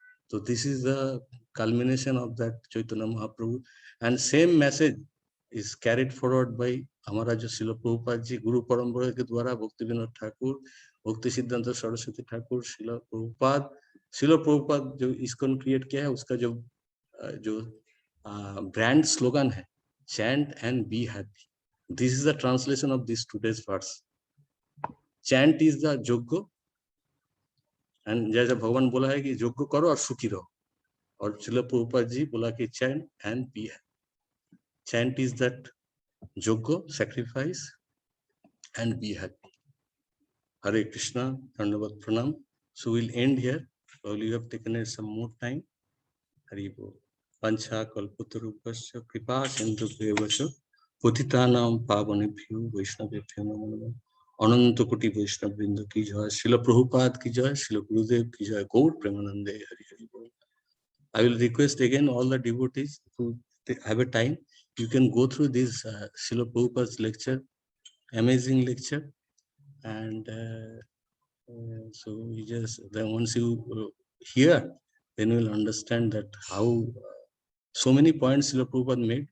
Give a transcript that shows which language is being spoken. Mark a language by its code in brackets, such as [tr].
[hi] तो [en] this is the culmination of that Chaitanya Mahaprabhu, and same message is carried forward by [hi] हमारा जो श्रील प्रभुपाद जी गुरु परंपरा के द्वारा भक्ति विनोद ठाकुर, भक्ति सिद्धांत सरस्वती ठाकुर, श्रील प्रभुपाद जो इसको क्रिएट किया है, उसका जो ब्रांड स्लोगन है, [en] chant and be happy. This is the translation of this today's verse. Chant is the [hi] योग्य, and जैसे भगवान बोला है कि योग्य करो और सुखी रहो, और श्रील प्रभुपाद जी बोला कि [en] chant and be happy. Chant is that yoga, sacrifice, and be happy. Hare Krishna, Dandavat Pranam. So we'll end here. Probably you have taken some more time. [sa] Hari Bol. Pancha kalpatarupasya kripa sindhubhyavasya patitanam pavanebhyo vaishnavebhyo namo namaha. [hi] अनंत कोटि वैष्णव वृंद की जय, श्रील प्रभुपाद की जय, श्रील गुरुदेव की जय, गौर प्रेमानंदे। हरि हरि बोल। [en] I will request again all the devotees who have a time, you can go through this Srila Prabhupada's lecture, amazing lecture, and so you just then once you hear, then we'll understand that how so many points Srila Prabhupada made.